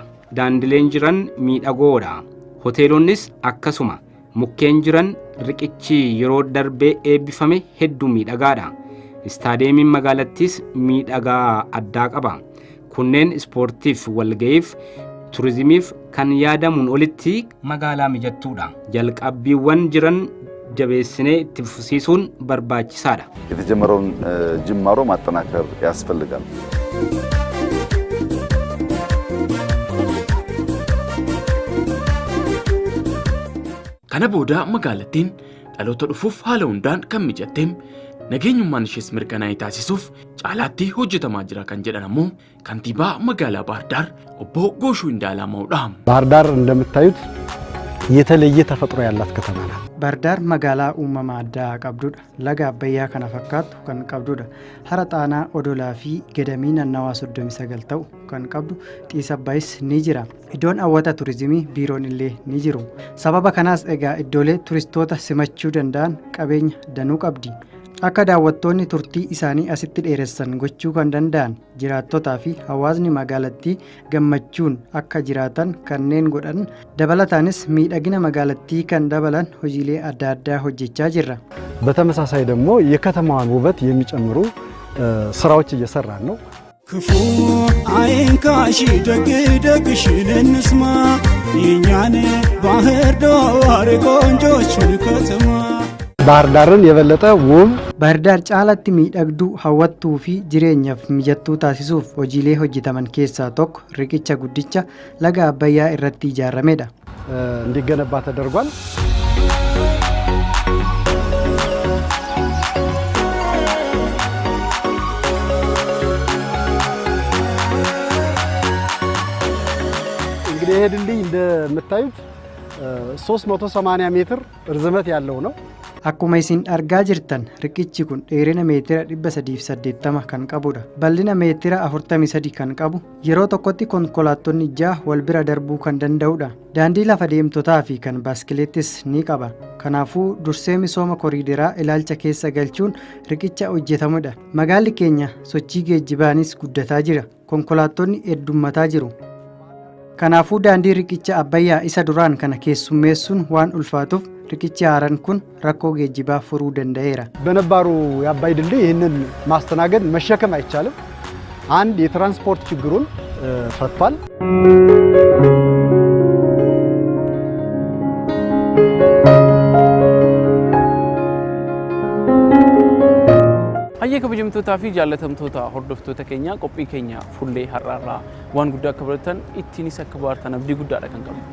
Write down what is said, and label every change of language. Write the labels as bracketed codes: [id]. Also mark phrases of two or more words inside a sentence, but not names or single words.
[om] Daandileen jiran miidhagoodha. Hoteelonnis akkasuma mukkeen jiran riqichi yeroo darbee eebbifame hedduu miidhagaadha. Istaadeemiin magaalattiis miidhagaa addaa qaba. Kunneen ispoortiif walga'iif turizimiif kan yaadamuun olitti magaalaa mijattuudha. Jalqabbiiwwan jiran jabeessinee itti fufsiisuun barbaachisaadha. [am] የተጀመረውን ጅማሮ ማጠናከር ያስፈልጋል። [om] Kana booda magaalattiin dhaloota dhufuuf haala hundaan kan mijatteem nageenyummaan ishees mirkanaa'ee taasisuuf caalaatti hojjetamaa jira kan jedhan ammoo kantiibaa magaalaa Bahar Daar obbo Gooshuu Indaalaማውudha. [am] ባህር ዳር እንደምታዩት የተለየ ተፈጥሮ ያላት ከተማ ናት። [om] ባህር ዳር magaalaa uumamaa addaa qabdudha. Laga Abbayyaa kana fakkaatu kan qabdudha. Hara Xaanaa odolaa fi gadamii naannawaa 39 ta'u kan qabdu Xiis Abbaayis ni jira. Iddoon hawwata turizimii biiroon illee ni jiru. Sababa kanaas egaa iddoolee turistoota simachuu danda'an qabeenya danuu qabdi. Akka daawwattoonni turtii isaanii asitti dheeressan gochuu kan danda'an jiraattotaa fi hawaasni magaalattii gammachuun akka jiraatan kanneen godhan dabalataanis miidhagina magaalattii kan dabalan hojiilee adda addaa hojjechaa jirra. [am] በተመሳሳይ ደግሞ የከተማዋን ውበት የሚጨምሩ ስራዎች እየሰራን ነው። ክፉ አይንካሽ ደግሽን እንስማ የኛን ባህር ዳር ቆንጆቹን ከተማ ባህር ዳርን የበለጠ ውብ [om] ባህር ዳር caalatti miidhagduu hawwattuu fi jireenyaaf mijattuu taasisuuf hojiilee hojjetaman keessaa tokko riqicha guddicha laga Abbayyaa irratti ijaaramedha. [am] እንዲገነባ ተደርጓል። እንግዲህ ይሄ ድልድይ እንደምታዩት 380 ሜትር ርዝመት ያለው ነው። [om] Akkuma isin argaa jirtan riqichi kun dheerina meetira 380 kan qabudha. Bal'ina meetira 43 kan qabu yeroo tokkotti konkolaattonni 6 wal bira darbuu kan danda'udha. Daandii lafa deemtotaa fi kan baaskileettis ni qaba. Kanaafuu dursee misooma koriideraa ilaalcha keessa galchuun riqicha hojjetamudha. Magaalli keenya sochii geejjibaanis guddataa jira. Konkolaattonni heddummataa jiru. Kanaafuu daandii riqicha Abbayyaa isa duraan kana keessummeessuun waan ulfaatuuf riqichi haaraan kun rakkoo geejjibaa furuu danda'eera. [am] በነባሩ የአባይ ድልድይ ይህንን ማስተናገድ መሸከም አይቻልም። አንድ የትራንስፖርት ችግሩን ፈቷል። [om] Hayyee kabajamtootaa fi jaallatamtoota hordoftoota keenya qophii keenya fullee har'aarraa waan guddaa akka baratan ittiinis akka baartan abdii guddaadha kan qabu.